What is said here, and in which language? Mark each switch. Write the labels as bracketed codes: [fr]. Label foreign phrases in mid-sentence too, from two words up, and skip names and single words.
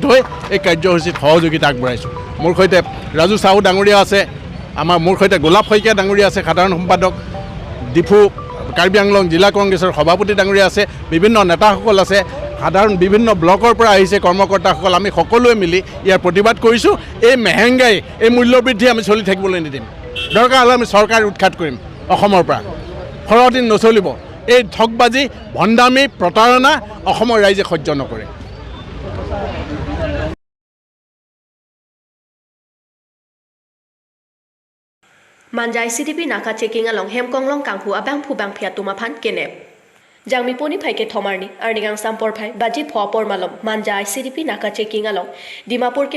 [as] হৈ এই কাৰ্যসূচীত সহযোগিতা আগবঢ়াইছোঁ মোৰ সৈতে ৰাজু সাহু ডাঙৰীয়া আছে মোৰ সৈতে গোলাপ শইকীয়া ডাঙৰীয়া আছে সাধাৰণ সম্পাদক ডিফু কাৰ্বি আংলং জিলা কংগ্ৰেছৰ সভাপতি ডাঙৰীয়া আছে বিভিন্ন নেতাসকল আছে সাধাৰণ বিভিন্ন ব্লকৰ পৰা আহিছে কৰ্মকৰ্তাসকল আমি সকলোৱে মিলি ইয়াৰ প্ৰতিবাদ কৰিছোঁ এই মেহেংগাই এই মূল্যবৃদ্ধি আমি চলি থাকিবলৈ নিদিম দৰকাৰ হ'লে আমি চৰকাৰ উৎখাত কৰিম অসমৰ পৰা সৰহদিন নচলিব এই ঠগবাজি ভণ্ডামি প্ৰতাৰণা অসমৰ ৰাইজে সহ্য নকৰে [mjw] Manjai CDP naka checking along hemkonglong kanghu abang phubang phiatumaphan kenep Jangmi poni phaike thomarni arningang sampor phai baji phopor malom Manjai CDP naka checking along Dimapur ke